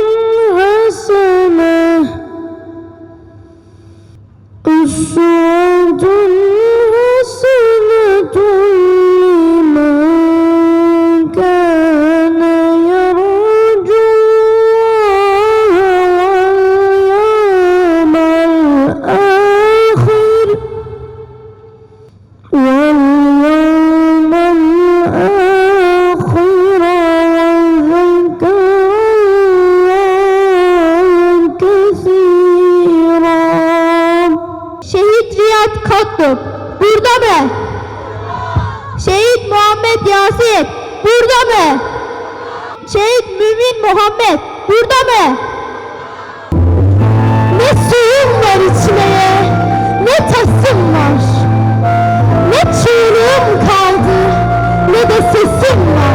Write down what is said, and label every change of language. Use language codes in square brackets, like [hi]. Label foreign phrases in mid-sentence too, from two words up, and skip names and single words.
[ar] حسنة لمن كان يرجو واليوم الآخر وذكر الله كثيرا. [tr] Şehit Riyad Kattop burada mı? Şehit Muhammed Yasin burada mı? Şehit Mümin Muhammed burada mı? Ne suyum var içmeye, ne tasım var, ne çığlığım kaldı, ne de sesim var.